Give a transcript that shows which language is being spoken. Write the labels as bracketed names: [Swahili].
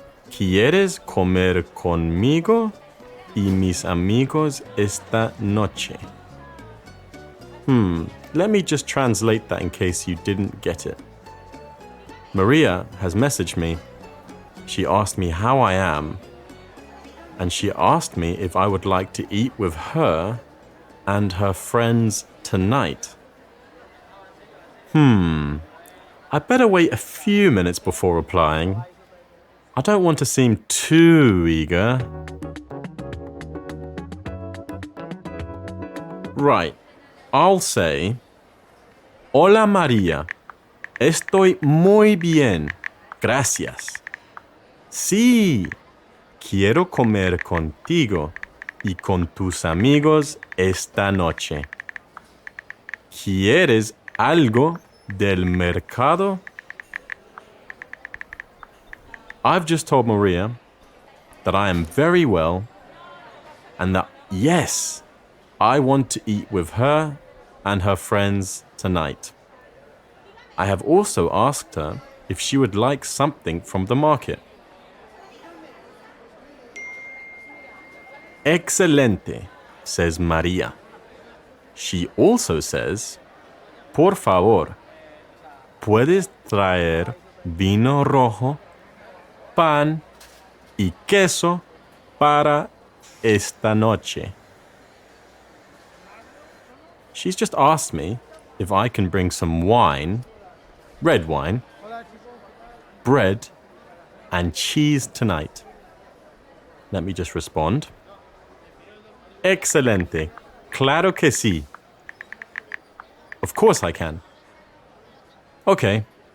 [Spanish] ¿Quieres comer conmigo y mis amigos esta noche? [English] Let me just translate that in case you didn't get it. Maria has messaged me. She asked me how I am, and she asked me if I would like to eat with her and her friends tonight. I better wait a few minutes before replying. I don't want to seem too eager. Right, I'll say, [Spanish] Hola María, estoy muy bien, gracias. Sí, quiero comer contigo y con tus amigos esta noche. ¿Quieres algo del mercado? [English] I've just told Maria that I am very well and that, yes, I want to eat with her and her friends tonight. I have also asked her if she would like something from the market. Excelente, says Maria. She also says, [Spanish] por favor, ¿puedes traer vino rojo, pan y queso para esta noche? [English] She's just asked me if I can bring some wine, red wine, bread, and cheese tonight. Let me just respond. Excelente. [Spanish] Claro que sí. [English] Of course I can. Okay.